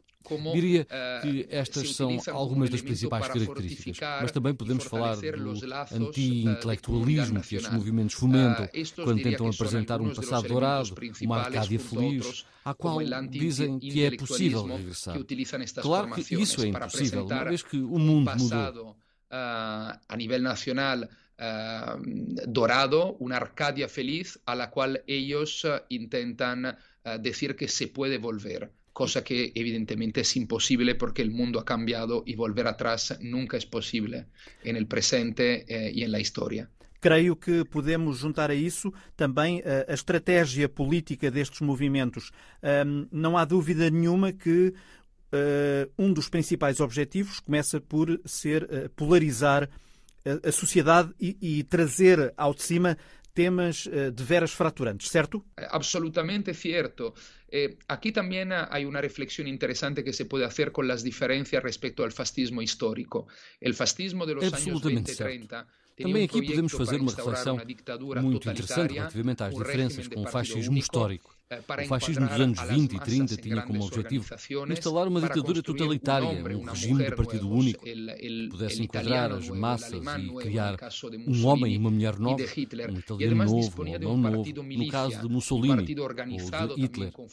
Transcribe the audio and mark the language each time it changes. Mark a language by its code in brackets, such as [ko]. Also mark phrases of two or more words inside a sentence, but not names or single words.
[pt] Diria que estas são algumas das principais características, mas também podemos falar do anti-intelectualismo que estes movimentos fomentam quando tentam apresentar um passado dourado, uma Arcádia feliz, à qual dizem que é possível regressar. Claro que isso é impossível, uma vez que o mundo mudou. A nível nacional, [es] dorado, una Arcadia feliz a la cual ellos intentan decir que se puede volver. Cosa que evidentemente es imposible porque el mundo ha cambiado y volver atrás nunca es posible en el presente y en la historia. [pt] Creio que podemos juntar a isso também a estratégia política destes movimentos. Não há dúvida nenhuma que um dos principais objetivos começa por ser polarizar a sociedade e trazer ao de cima temas de veras fraturantes, ¿cierto? [es] Absolutamente cierto. Aquí también hay una reflexión interesante que se puede hacer con las diferencias respecto al fascismo histórico. El fascismo de los años 20-30 [pt] Também aqui podemos fazer uma reflexão muito interessante relativamente às diferenças com o fascismo histórico. O fascismo dos anos 20 e 30 tinha como objetivo instalar uma ditadura totalitária, um regime de partido único, que pudesse enquadrar as massas e criar um homem e uma mulher nova, um italiano novo, um alemão novo, no caso de Mussolini ou de Hitler.